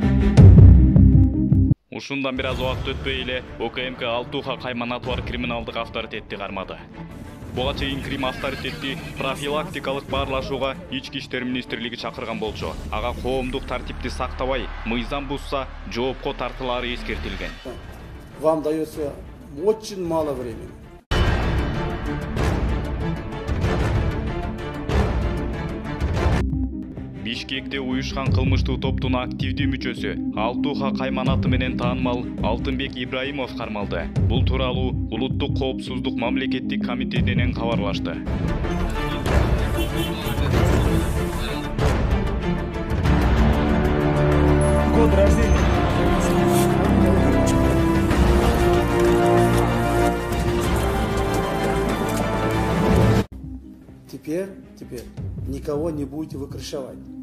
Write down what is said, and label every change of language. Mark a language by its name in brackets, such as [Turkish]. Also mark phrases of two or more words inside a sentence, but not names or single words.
[Kyrgyz] Ушундан бир аз убакыт өтпөй эле ОКМК Алтуха Кайманатовар криминалдык авторитетти кармады. Буга чейин Крим авторитети профилактикалык баарлашууга Ички иштер министрлиги чакырган болчу. Ага коомдук тартипти сактабай, мыйзам бузса жоопко тартылары эскертилген. [Russian] Вам дается очень мало времени. [Kyrgyz] Бишкекте уюшкан кылмыштуу топтун активдүү мүчөсү Алтуха Кайман аты менен таанымал Алтынбек Ибраимов кармалды. Бул тууралуу Улуттук коопсуздук мамлекеттик комитетинен кабарлашты. [Russian] Год рождения. Теперь никого не будете вы крышевать.